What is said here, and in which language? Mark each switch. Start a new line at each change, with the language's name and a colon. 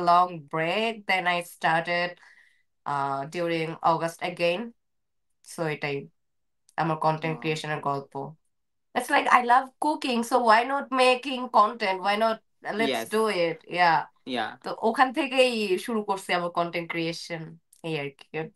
English: a long break, then I started during August again.
Bangla: So এটাই আমার content Oh, ক্রিয়েশনের গল্প।
English: It's like I love cooking, so why not making content? Why not, let's yes. do it. Yeah. Yeah.
Bangla: তো ওখান থেকেই শুরু করছি আমার content creation, এই আর কি।